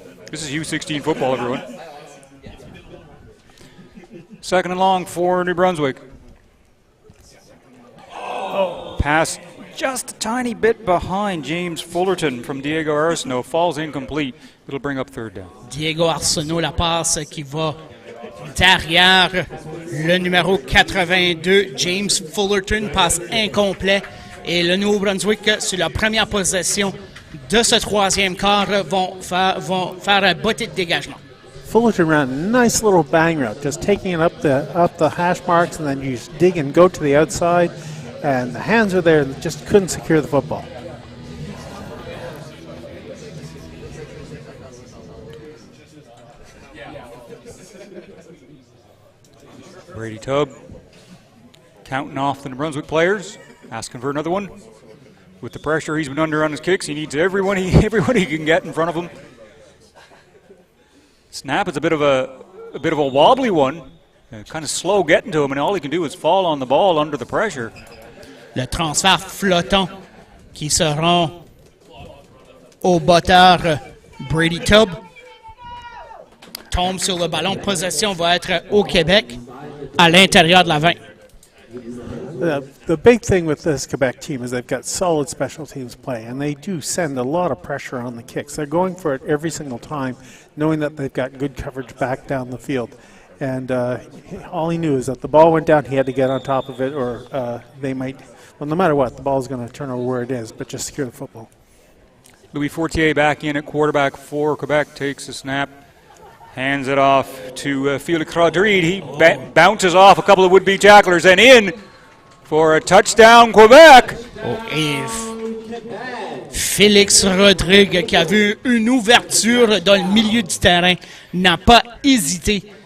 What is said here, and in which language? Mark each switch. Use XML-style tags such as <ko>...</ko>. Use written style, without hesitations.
<en>This is U16 football, everyone. Second and long for New Brunswick. Pass just a tiny bit behind James Fullerton from Diego Arsenault. Falls incomplete. It'll bring up third down.</en> <fr>Diego Arsenault, la passe qui va derrière le numéro 82, James Fullerton, passe incomplet. Et le Nouveau-Brunswick, sur la première possession de ce troisième quart, vont faire un botté de dégagement.</fr> <en>Fullerton ran a nice little bang route, just taking it up the hash marks, and then you just dig and go to the outside, and the hands are there, and just couldn't secure the football. Brady Tubb counting off the New Brunswick players, asking for another one. With the pressure he's been under on his kicks, he needs everyone he can get in front of him. Snap is a bit of a wobbly one, kind of slow getting to him, and all he can do is fall on the ball under the pressure.</en> <fr>Le transfert flottant qui se rend au botteur Brady Tubb. Tombe sur le ballon. Possession va être au Québec à l'intérieur de la 20.</fr> <en>The big thing with this Quebec team is they've got solid special teams play, and they do send a lot of pressure on the kicks. They're going for it every single time, knowing that they've got good coverage back down the field. And all he knew is that the ball went down, he had to get on top of it, or they might, well, no matter what, the ball's going to turn over where it is, but just secure the football. Louis Fortier back in at quarterback for Quebec, takes a snap, hands it off to Felix Rodrigue. He bounces off a couple of would-be tacklers and in for a touchdown, Quebec.</en> <fr>Et Félix Rodrigue, qui a vu une ouverture dans le milieu du terrain, n'a pas hésité.</fr>